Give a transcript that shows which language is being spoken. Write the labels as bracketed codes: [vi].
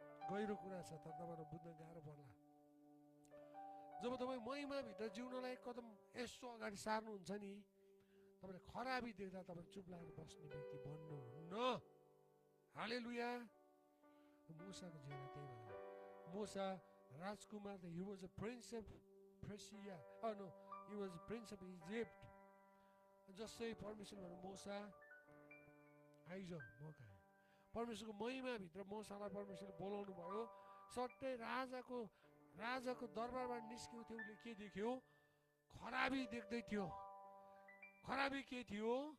[ne] गहिरो कुरा छ, तर तपाईँलाई बुझ्न गाह्रो पर्ला। जब तपाईँ महिमाभित्र जिउनलाई एक कदम यसो अगाडि सार्नुहुन्छ नि, तपाईँले खराबी देख्दा तपाईँ चुप लागेर बस्ने व्यक्ति बन्नुहुन्न। हालेलुया। मूसाको जीवन त्यही भयो। मूसा राजकुमार, [en] he was a prince of Persia. Oh no, he was a prince of Egypt. [ne] जसै परमेश्वर भन्नु, मूसा आइज, म कहाँ। परमेश्वरको महिमाभित्र मूसालाई परमेश्वरले बोलाउनु भयो। सट्टै राजाको दरबारबाट निस्कियो थियो, उसले के देख्यो? खराबी देख्दै थियो। खराबी के थियो?